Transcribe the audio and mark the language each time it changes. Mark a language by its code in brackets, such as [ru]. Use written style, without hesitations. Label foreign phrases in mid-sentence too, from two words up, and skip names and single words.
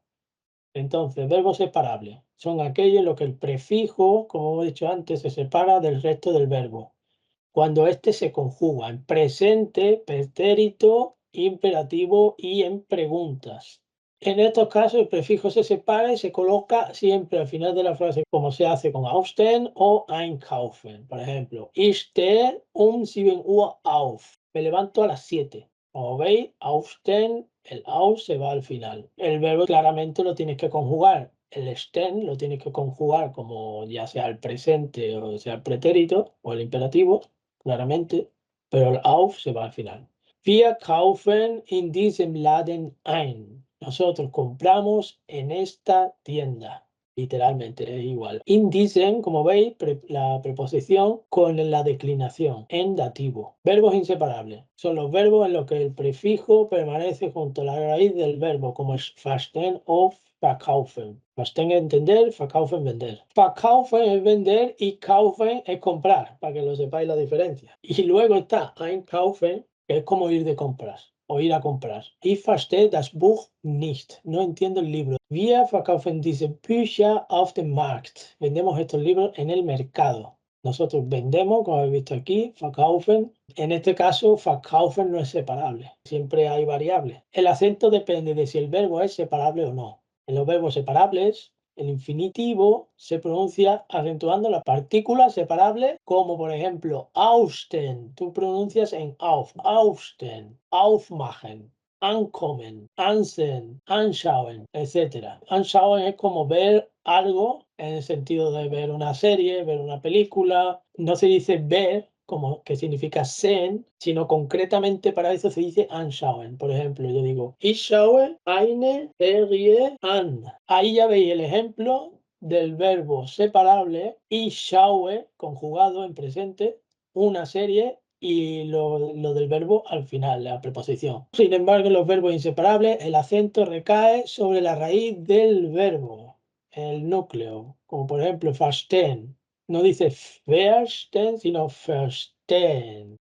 [es] Entonces, verbos separables son aquellos en los que el prefijo, como hemos dicho antes, se separa del resto del verbo, cuando éste se conjuga en presente, pretérito, imperativo y en preguntas. En estos casos, el prefijo se separa y se coloca siempre al final de la frase, como se hace con aufstehen o einkaufen. Por ejemplo, [de] ich stehe um 7 Uhr auf. [es] Me levanto a las 7. Como veis, aufstehen, el auf se va al final. El verbo claramente lo tienes que conjugar. El stehen lo tienes que conjugar como ya sea el presente o sea el pretérito o el imperativo, claramente, pero el auf se va al final. [de] Wir kaufen in diesem Laden ein. [es] Nosotros compramos en esta tienda. Literalmente es igual. [de] In diesem, [es] como veis, la preposición con la declinación en dativo. Verbos inseparables. Son los verbos en los que el prefijo permanece junto a la raíz del verbo, como es verstehen o verkaufen. Verstehen es entender, verkaufen vender. Verkaufen es vender y kaufen es comprar, para que lo sepáis la diferencia. Y luego está einkaufen, que es como ir de compras o ir a comprar. [de] Ich verstehe das Buch nicht. [es] No entiendo el libro. [de] Wir verkaufen diese Bücher auf dem Markt. [es] Vendemos estos libros en el mercado. Nosotros vendemos, como habéis visto aquí, verkaufen. En este caso, verkaufen no es separable. Siempre hay variables. El acento depende de si el verbo es separable o no. En los verbos separables, el infinitivo se pronuncia acentuando la partícula separable, como por ejemplo austen. Tú pronuncias en [de] auf, austen, aufmachen, ankommen, ansehen, anschauen, [es] etc. Anschauen es como ver algo en el sentido de ver una serie, ver una película. No se dice ver, como que significa sehen, sino concretamente para eso se dice anschauen. Por ejemplo, yo digo, [de] ich schaue eine Serie an. [es] Ahí ya veis el ejemplo del verbo separable [de] ich schaue, [es] conjugado en presente, una serie, y lo del verbo al final, la preposición. Sin embargo, en los verbos inseparables, el acento recae sobre la raíz del verbo, el núcleo, como por ejemplo verstehen. No dice verstehen, sino verstehen.